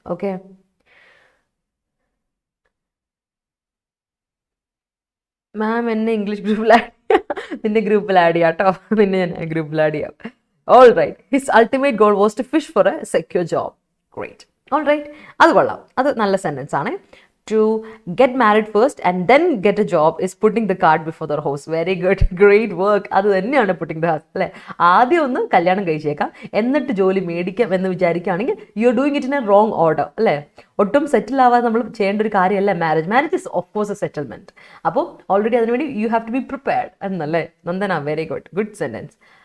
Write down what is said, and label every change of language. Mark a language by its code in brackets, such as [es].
[ml] Okay, മാം എന്നെ English ഗ്രൂപ്പിൽ നിന്റെ ഗ്രൂപ്പിൽ ആഡ് ചെയ്യാം കേട്ടോ, നിന്നെ ഞാൻ ഗ്രൂപ്പിൽ ആഡ് ചെയ്യാം. [en] All right, his ultimate goal was to fish for a secure job. Great, all right, [ml] അത് കൊള്ളാം, അത് നല്ല സെൻറ്റൻസ് ആണ്. [en] To get married first and then get a job is putting the cart before the horse. Very good, great work. [ml] അത് തന്നെയാണ് [en] putting the horse [ml] അല്ലേ. ആദ്യം ഒന്ന് കല്യാണം കഴിച്ചേക്കാം, എന്നിട്ട് ജോലി മേടിക്കാം എന്ന് വിചാരിക്കുകയാണെങ്കിൽ [en] you are doing it in a wrong order [ml] അല്ലേ. ഒട്ടും സെറ്റിൽ ആവാതെ നമ്മൾ ചെയ്യേണ്ട ഒരു കാര്യമല്ല [en] Marriage is of course a settlement. [ml] അപ്പോൾ ഓൾറെഡി അതിനുവേണ്ടി [en] you have to be prepared [ml] എന്നല്ലേ. Nandana, [en] Very good sentence.